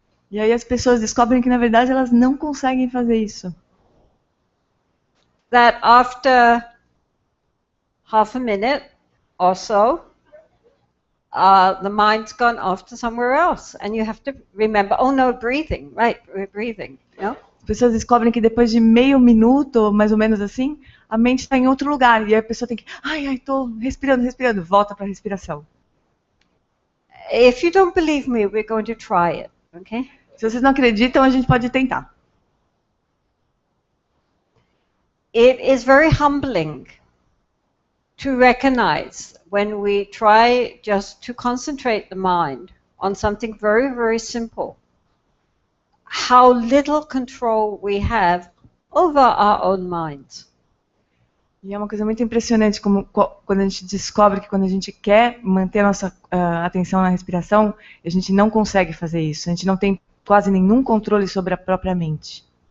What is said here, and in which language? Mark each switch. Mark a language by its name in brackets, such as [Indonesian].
[Portuguese] E aí as pessoas descobrem que, na verdade, elas não conseguem fazer isso. [English] That after half a minute or so, the mind's gone off to somewhere else, and you have to remember, oh no, breathing, right, we're breathing, you know? [Portuguese] As pessoas descobrem que depois de meio minuto, mais ou menos assim, a mente está em outro lugar, e aí a pessoa tem que, tô respirando, volta para a respiração. [English] If you don't believe me, we're going to try it, okay? [Portuguese] Se vocês não acreditam, a gente pode tentar. [English] It is very humbling to recognize when we try just to concentrate the mind on something very, very simple, how little control we have over our own minds. [Portuguese] E é uma coisa muito impressionante como quando a gente descobre que quando a gente quer manter a nossa atenção na respiração, a gente não consegue fazer isso. A gente não tem quase nenhum controle sobre a própria mente.